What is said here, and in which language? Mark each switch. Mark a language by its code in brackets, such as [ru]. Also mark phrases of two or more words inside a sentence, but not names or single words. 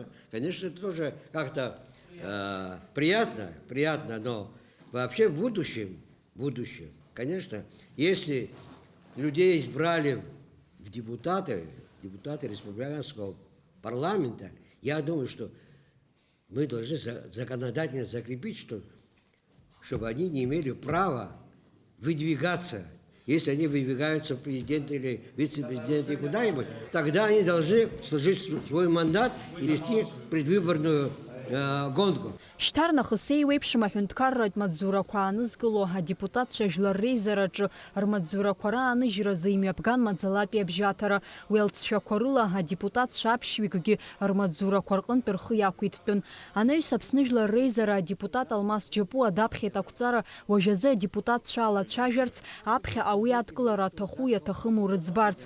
[ru] Конечно, это тоже как-то приятно, но вообще в будущем, конечно, если людей избрали в депутаты республиканского парламента, я думаю, что мы должны законодательно закрепить, чтобы они не имели права выдвигаться. Если они выдвигаются в президенты или вице-президенты куда-нибудь, тогда они должны служить свой мандат и вести предвыборную гонку. [ab] Шьҭарнахыс еиуеиԥшым аҳәынҭқарратә маҵзурақәа аанызкыло адепутатцәа жәлар реизараҿы рмаҵзурақәа рааныжьразы имҩаԥган маӡалатәи абжьаҭара. Уи алҵшәақәа рыла адепутатцәа аԥшьҩыкгьы рмаҵзурақәа рҟынтә рхы иақәиҭтәын. Анаҩс Аԥсны Жәлар Реизара адепутат Алмас Џьапуа даԥхьеит ақәҵара уажәазы адепутатцәа алацәажәарц, аԥхьаҟа уи адкылара аҭаху иаҭахыму рыӡбарц.